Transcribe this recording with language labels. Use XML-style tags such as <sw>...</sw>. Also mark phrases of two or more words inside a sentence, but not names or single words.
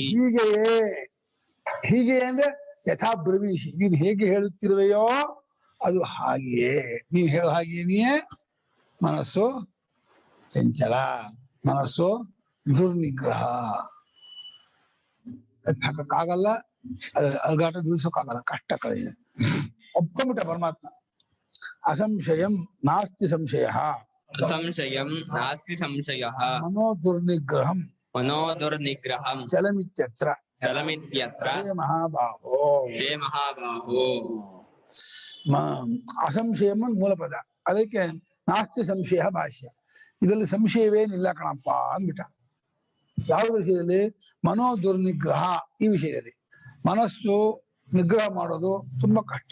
<kn>ಹೀಗೆಯೇ, ಹೀಗೆ ಅಂದ್ರೆ</kn> <sa>ಯಥಾ ಬ್ರವೀಷಿ,</sa> <kn>ನೀನು ಹೇಗೆ ಹೇಳುತ್ತಿರುವೆಯೋ ಅದು ಹಾಗೆಯೇ, ನೀನು ಹೇಳೋ ಹಾಗೇನೆಯೇ. ಮನಸ್ಸು ಚಂಚಲ, ಮನಸ್ಸು ದುರ್ನಿಗ್ರಹ, ಹಾಕಕ್ಕಾಗಲ್ಲ, ಅಲ್ಗಾಟ ನಿಲ್ಸೋಕ್ಕಾಗಲ್ಲ, ಕಷ್ಟ ಕಳೆಯಿದೆ. ಒಪ್ಕೊಂಬಿಟ್ಟ ಪರಮಾತ್ಮ.</kn> <sa>ಅಸಂಶಯಂ ನಾಸ್ತಿ ಸಂಶಯ, ಅಸಂಶಯಂ ನಾಸ್ತಿ ಸಂಶಯಃ, ಮನೋ ದುರ್ನಿಗ್ರಹಂ ಮನೋ ದುರ್ನಿಗ್ರಹಂ ಚಲಮಿತ್ಯತ್ರ. ಚಲಮಿತ್ಯತ್ರ. ಹೇ ಮಹಾಬಾಹೋ, ಹೇ ಮಹಾಬಾಹೋ.</sa> <kn>ಅಸಂಶಯಂ ಮೂಲ ಪದ, ಅದಕ್ಕೆ</kn> <sa>ನಾಸ್ತಿ ಸಂಶಯ</sa> <kn>ಭಾಷ್ಯ. ಇದರಲ್ಲಿ ಸಂಶಯವೇನಿಲ್ಲ ಕಣಪ್ಪ ಅಂದ್ಬಿಟ್ಟ. ಯಾವ ವಿಷಯದಲ್ಲಿ?</kn> <sa>ಮನೋ ದುರ್ನಿಗ್ರಹ.</sa> <kn>ಈ ವಿಷಯದಲ್ಲಿ ಮನಸ್ಸು ನಿಗ್ರಹ ಮಾಡೋದು ತುಂಬಾ ಕಷ್ಟ.</kn>